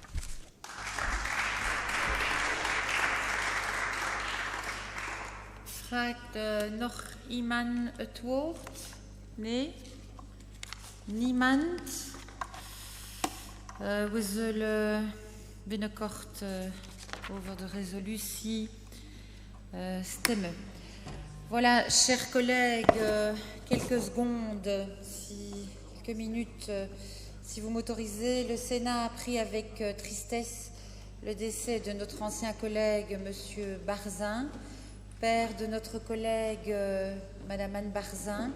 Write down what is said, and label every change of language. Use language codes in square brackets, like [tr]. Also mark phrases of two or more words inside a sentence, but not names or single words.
[nl] Vraagt nog iemand het woord? Nee? Niemand? We zullen binnenkort over de resolutie stemmen. [fr] Voilà, chers collègues, quelques secondes, quelques minutes, si vous m'autorisez. Le Sénat a pris avec tristesse le décès de notre ancien collègue, Monsieur Barzin, père de notre collègue Madame Anne Barzin.